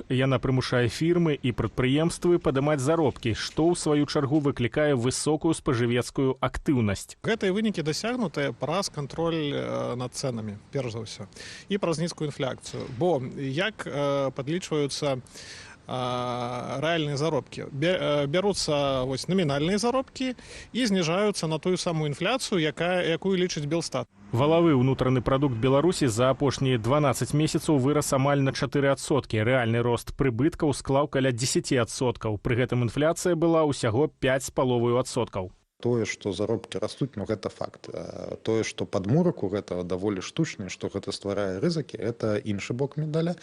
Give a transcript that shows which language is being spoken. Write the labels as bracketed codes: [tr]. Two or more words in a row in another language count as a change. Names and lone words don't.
[be] Яна прымушае фірмы і прадпрыемствы падымаць заробкі, што ў сваю чаргу выклікае высокую спажывецкую актыўнасць. Гэтыя вынікі дасягнутыя праз кантроль над цэнамі, перш за ўсё, і праз нізкую інфляцыю. Бо як падлічваюцца реальные заробки. [ru] Берутся номинальные заробки и снижаются на ту самую инфляцию, [be] якую лічыць Белстат. Валавы ўнутраны прадукт Беларусі за апошнія 12 месяцаў вырас амаль на 4%. Рэальны рост прыбыткаў склаў каля 10%. Пры гэтым інфляцыя была ўсяго 5,5%. Тое, што заробкі растуць, ну гэта факт. Тое, што падмурак у гэтага даволі штучны, што гэта стварае рызыкі, это іншы бок медаля.